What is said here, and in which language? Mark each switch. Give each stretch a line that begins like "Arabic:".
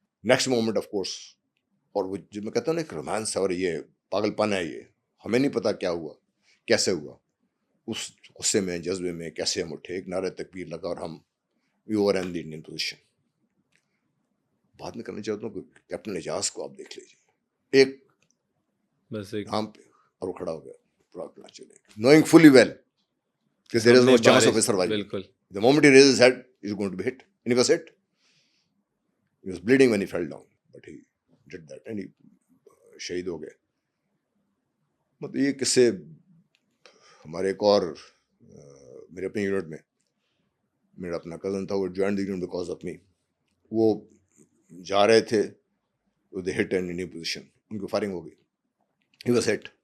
English: Next moment of course,
Urdu: اور وہ جو میں کہتا ہوں نا ایک رومانس ہے, اور یہ پاگل پن ہے, یہ ہمیں نہیں پتا کیا ہوا, کیسے ہوا, اس غصے میں جذبے میں کیسے ہم اٹھے, ایک نعرہ تکبیر لگا, اور ہم
English: we were in the Indian position.
Urdu: بات میں کرنا چاہتا ہوں کہ کیپٹن اعجاز کو آپ دیکھ لیجیے, ایک بس ایک نام پہ, اور وہ کھڑا ہو گیا راکٹ لانچر لے کے,
English: knowing fully well
Urdu: کہ
English: there is no chance of a survival.
Urdu: بالکل.
English: The moment he raised his head, he's going to be hit. And he was hit. He was bleeding when he fell down. But he did that. And he
Urdu: شہید ہو گئے. مطلب یہ قصے ہمارے ایک اور میرے اپنے یونٹ میں میرا اپنا کزن تھا, وہ
English: Join the unit because of me.
Urdu: وہ جا رہے تھے
English: with hit and Indian position,
Urdu: ان کی فائرنگ ہو گئی,
English: He was hit.